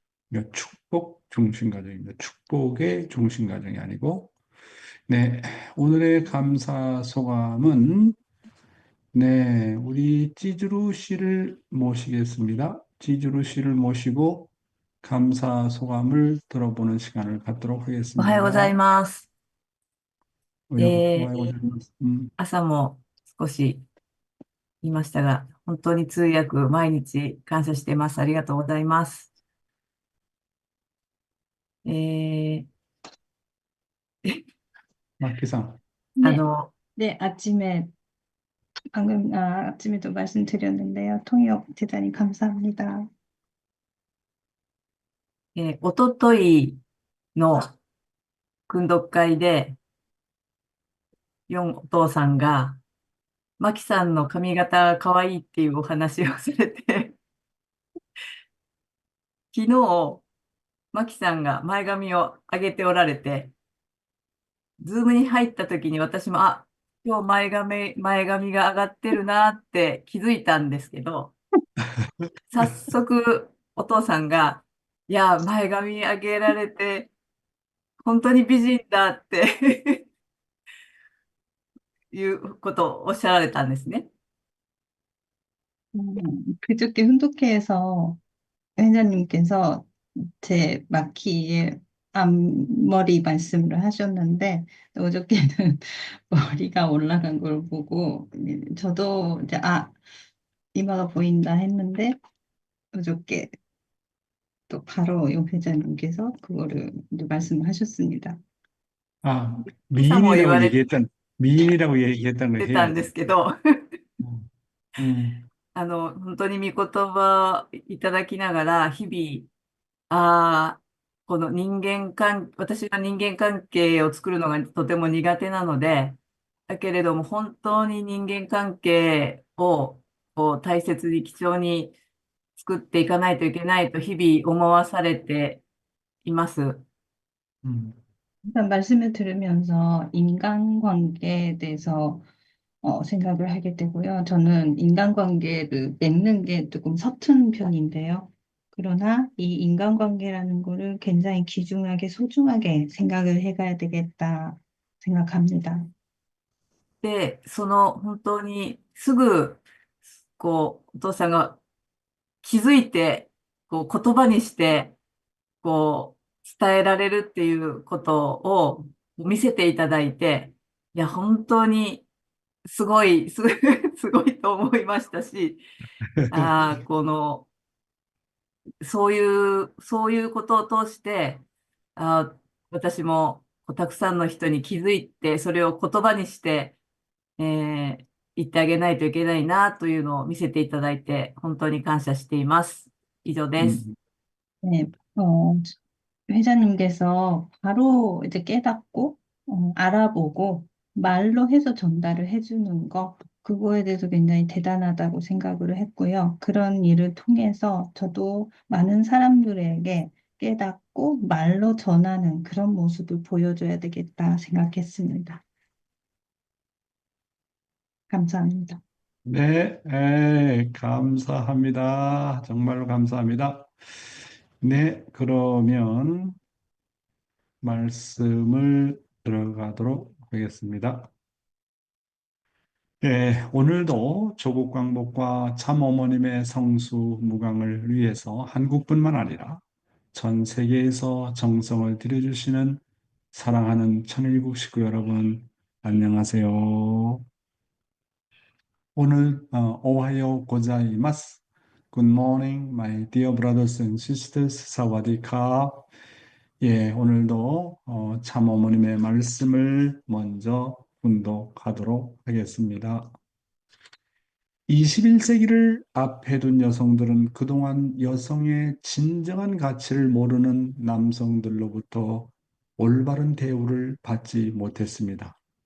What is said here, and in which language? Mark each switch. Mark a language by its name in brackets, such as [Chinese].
[Korean] 그러니까 축복 중심 가정입니다. 축복의 중심 가정이 아니고, 네, 오늘의 감사 소감은, 네, 우리 찌주루 씨를 모시겠습니다. 찌주루 씨를 모시고 감사 소감을 들어보는 시간을 갖도록 [Japanese] おはようござい [Korean] 하겠습니다. [Japanese] ます。おはようございます。朝も少し言いましたが、本当に通訳毎日感謝しています。ありがとうございます。えー、 [Korean] 마키상. あ 네, [Japanese] の、 [Korean] 네, 아침에도 말씀드렸는데요. 통역 대단히 감사합니다. [Japanese] おとといの訓読会で、ヨンお父さんが、マキさんの髪型かわいいっていうお話をされて、昨日、マキさんが前髪を上げておられて、ズームに入った時に私も、今日前髪が上がってるなって気づいたんですけど、早速お父さんが、いや、前髪上げられて、本当に美人だっていうことをおっしゃられたんですね。 [Korean] 그저께 훈독회에서 회장님께서 제 마키의 앞머리 말씀을 하셨는데, 어저께는 머리가 올라간 걸 보고, 저도 이제, 이마가 보인다 했는데, 어저께 또 바로 용 회장님께서 그거를 이제 말씀을 하셨습니다. 아, [Japanese] 今朝も言われ [Korean] 미인이라고 얘기했다는 걸 [Japanese] てたんで [Korean] 해야지. [Japanese] すけど、 음, 음, 本当に御言葉いただきながら、日々、ああ、この私が人間関係を作るのがとても苦手なので、だけれども本当に人間関係をこう大切に貴重に作っていかないといけないと日々思わされています。 [Korean] 일단 말씀을 들으면서 인간관계에 대해서 생각을 하게 되고요. 저는 인간관계를 맺는 게 조금 서툰 편인데요. 그러나 이 인간관계라는 거를 굉장히 귀중하게 소중하게 생각을 해가야 되겠다 생각합니다. [Japanese] で、本当にすぐお父さんが気づいて言葉にして伝えられるっていうことを見せていただいて、いや、本当にすごいと思いましたし、あーこの、そういうことを通して、私もたくさんの人に気づいて、それを言葉にして、言ってあげないといけないなというのを見せていただいて、本当に感謝しています。以上です。 [Korean] 네, 회장님께서 바로 이제 깨닫고, 알아보고, 말로 해서 전달을 해주는 거, 그거에 대해서 굉장히 대단하다고 생각을 했고요. 그런 일을 통해서 저도 많은 사람들에게 깨닫고 말로 전하는 그런 모습을 보여줘야 되겠다 생각했습니다. 감사합니다. 네, 감사합니다. 정말로 감사합니다. 네, 그러면 말씀을 들어가도록 하겠습니다. 네, 오늘도 조국 광복과 참 어머님의 성수 무강을 위해서 한국뿐만 아니라 전 세계에서 정성을 들여주시는 사랑하는 천일국 식구 여러분, 안녕하세요. [Japanese] 오늘 오하요 고자이마스. [English] Good morning, my dear brothers and sisters. [Thai] 사와디캅. [Korean] 예, 오늘도 참 어머님의 말씀을 먼저 분독하도록 하겠습니다. 21세기를 앞에 둔 여성들은 그동안 여성의 진정한 가치를 모르는 남성들로부터 올바른 대우를 받지 못했습니다.